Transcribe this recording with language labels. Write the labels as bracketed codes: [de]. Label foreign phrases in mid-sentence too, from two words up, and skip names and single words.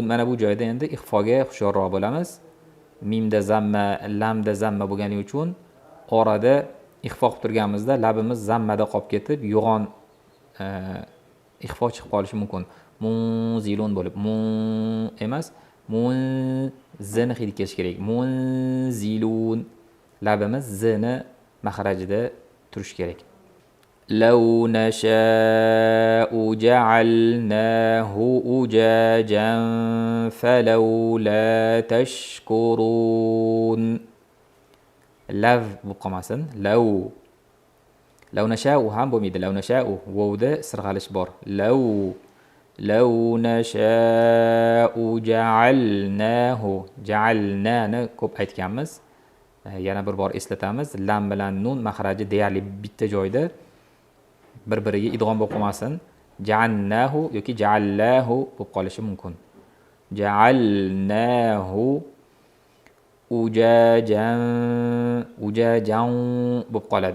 [uz] Mana bu joyda endi ixfoga hushyorroq bo'lamiz. Mimda zamma, lamda zamma bo'lgani uchun orada ixfo qilib turganimizda labimiz zammada qolib ketib, yo'g'on ixfo chiqib qolishi mumkin. Munzilun bo'lib, emas, zini hidi kelishi kerak. Munzilun. Labimiz zini mahrajida turishi kerak. [ar] لو نشاء جعلناه أجاجا فلولا تشكرون. [uz] لو bo'lib qolmasin. [ar] لو نشاء [uz] ham bo'lmaydi. [ar] لو نشاء [uz] vovda sirg'alish bor. [ar] لو نشاء جعلناه. [uz] جعلنani ko'p aytganmiz. Yana bir bor eslatamiz. Lam bilan nun mahraji deyarli bitta joyda bir-biriga idg'om bo'lib qolmasin. Ja'alnahu yoki ja'allahu bo'lib qolishi mumkin. [ar] جعلناه أجاجا [uz] bo'lib qoladi.